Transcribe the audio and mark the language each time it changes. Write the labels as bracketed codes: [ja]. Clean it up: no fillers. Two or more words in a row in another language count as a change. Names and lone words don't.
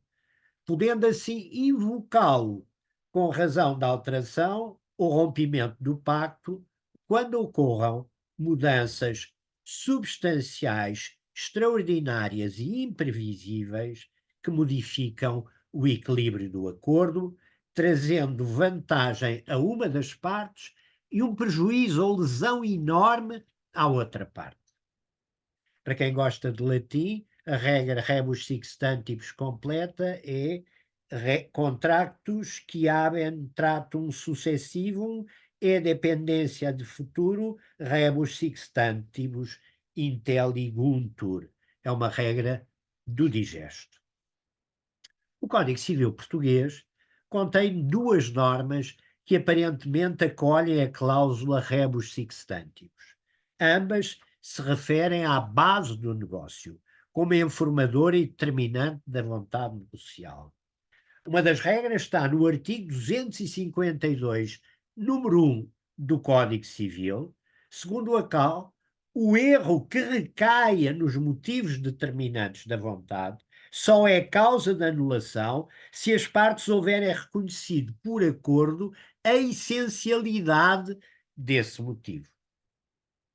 [pt] podendo assim invocá-lo com razão da alteração ou rompimento do pacto quando ocorram mudanças substanciais, extraordinárias e imprevisíveis que modificam o equilíbrio do acordo, trazendo vantagem a uma das partes e um prejuízo ou lesão enorme à outra parte. Para quem gosta de latim, a regra [la] rebus sic stantibus [pt] completa é [la] contractus qui habent tratum successivum e dependência de futuro rebus sic stantibus intelliguntur. [pt] É uma regra do digesto. O Código Civil Português contém duas normas que aparentemente acolhem a cláusula [la] rebus sic stantibus. [pt] Ambas se referem à base do negócio, como informadora e determinante da vontade negocial. Uma das regras está no artigo 252, número 1 do Código Civil, segundo a qual o erro que recaia nos motivos determinantes da vontade só é causa de anulação se as partes houverem reconhecido por acordo a essencialidade desse motivo.